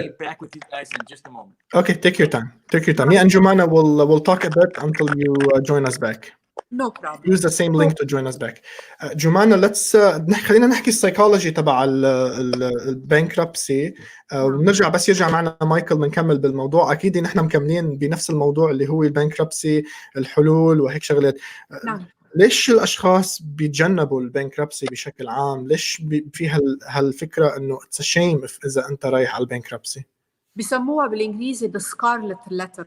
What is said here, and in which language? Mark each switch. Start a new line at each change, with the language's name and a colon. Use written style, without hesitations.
English: be back with you guys in just a moment. Okay, take your time. Me and Jumana will talk a bit until you join us back. No problem. Use the same link to join us back.
Arabic: Jumana,
English: let's
Arabic: خلينا نحكي السايكولوجي تبع البانكربسي، ونرجع بس يرجع معنا مايكل بنكمل بالموضوع. اكيد نحن مكملين بنفس الموضوع اللي هو البانكربسي، الحلول وهيك شغلات. نعم. ليش الاشخاص بيتجنبوا البانكربسي بشكل عام؟ ليش في هالفكره انه اتس شيم اذا انت رايح على البانكربسي؟ بيسموها بالانجليزي
English: the scarlet letter.